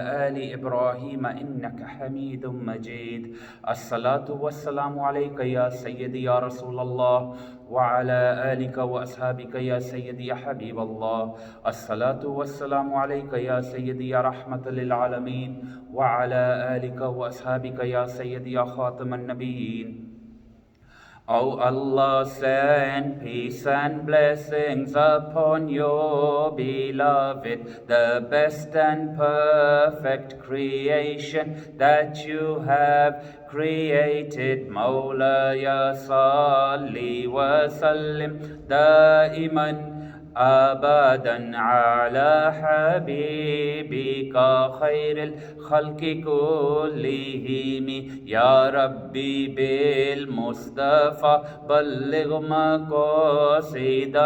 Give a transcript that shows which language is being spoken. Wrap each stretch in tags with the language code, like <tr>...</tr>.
<ar>آل إبراهيم إنك حميد مجيد الصلاة والسلام عليك يا سيدي يا رسول الله وعلى آلك وأصحابك يا سيدي يا حبيب الله الصلاة والسلام عليك يا سيدي يا رحمة للعالمين وعلى آلك وأصحابك يا سيدي يا خاتم النبيين.</ar> <en>O Allah, send peace and blessings upon your beloved, the best and perfect creation that you have created.</en> <ar>Mawla ya salli wa sallim daiman أبدا على حبيبك خير الخلق كلهم يا ربي بالمصطفى بلغ مقاصدنا</ar>